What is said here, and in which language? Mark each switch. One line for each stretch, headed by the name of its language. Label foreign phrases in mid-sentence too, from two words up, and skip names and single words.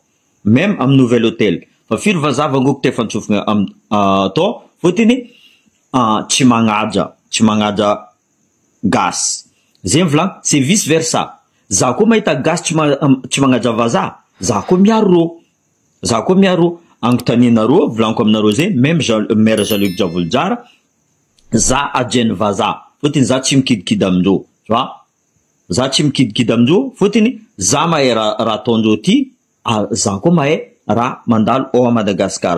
French: Même am nouvel hôtel,
Malagasy: fa firy vazaha vangoko te fantsofigny tao, fotiny tsy magnaja gasy. Zay volaniko,
French: c'est vice versa.
Malagasy: Za koa mahita gasy tsy magnaja vazaha, za koa miaro reo. Za koa miaro. Anontanianareo, volaniko aminareo zay,
French: même maire
Malagasy: Jean-Luc Diavolojara, za ajainy vazaha, fotiny za tsy mikidikidy amindreo. Za tsy mikidikidy amindreo, fotiny za mahay raha ataondreo ty, za koa mahay raha mandalo ao a Madagasikara.